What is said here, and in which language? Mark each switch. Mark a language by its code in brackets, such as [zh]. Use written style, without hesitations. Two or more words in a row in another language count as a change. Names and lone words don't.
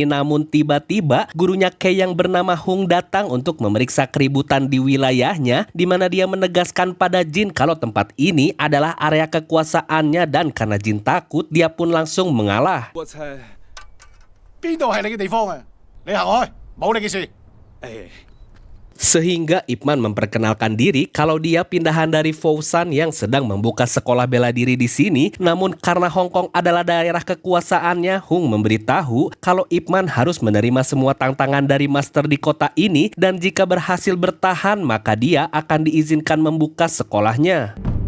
[id] Namun tiba-tiba gurunya Kei yang bernama Hung datang untuk memeriksa keributan di wilayahnya, di mana dia menegaskan pada Jin kalau tempat ini adalah area kekuasaannya, dan karena Jin takut, dia pun langsung mengalah. [yue] 邊度係你嘅地方啊？你行開，冇你嘅事。 [id] Sehingga Ip Man memperkenalkan diri kalau dia pindahan dari Fousan yang sedang membuka sekolah bela diri di sini. Namun karena Hong Kong adalah daerah kekuasaannya, Hung memberitahu kalau Ip Man harus menerima semua tantangan dari master di kota ini, dan jika berhasil bertahan maka dia akan diizinkan membuka sekolahnya.